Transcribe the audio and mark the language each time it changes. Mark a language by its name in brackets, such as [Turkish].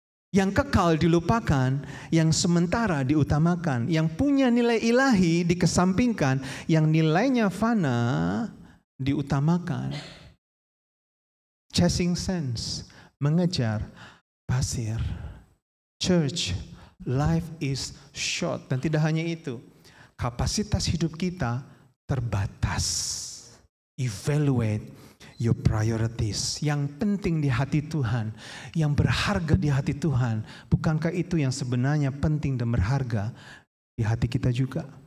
[Indonesian] Yang kekal dilupakan, yang sementara diutamakan, yang punya nilai ilahi dikesampingkan, yang nilainya fana diutamakan. [English] chasing sands, [Indonesian] mengejar pasir. [English] Church, life is short. [Indonesian] Dan tidak hanya itu, kapasitas hidup kita terbatas. [English] Evaluate your priorities. [Indonesian] Yang penting di hati Tuhan, yang berharga di hati Tuhan, bukankah itu yang sebenarnya penting dan berharga di hati kita juga?